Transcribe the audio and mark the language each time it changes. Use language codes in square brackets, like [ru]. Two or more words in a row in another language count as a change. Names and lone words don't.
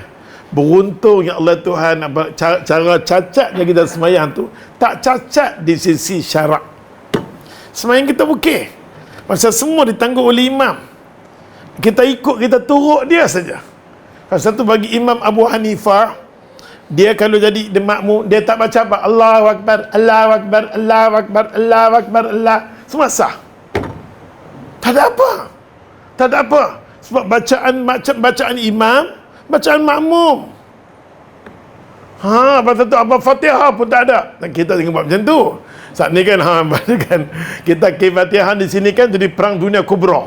[ms] Beruntung ya Allah Tuhan, cara cacatnya kita sembahyang tu tak cacat di sisi syarak. Sembahyang kita okey. Pasal semua ditanggung oleh imam. Kita ikut, kita turut dia saja. Pasal tu bagi Imam Abu Hanifah, dia kalau jadi makmum, dia tak baca apa? [ar] الله أكبر، الله أكبر، الله أكبر، الله أكبر، الله. [ms] Semua sah. Tak ada apa. Sebab bacaan imam, bacaan makmum. Pasal tu apa Fatihah pun tak ada. Dan kita tengok buat macam tu. Saat ni kan, kita ke Fatihah di sini kan jadi perang dunia kubra.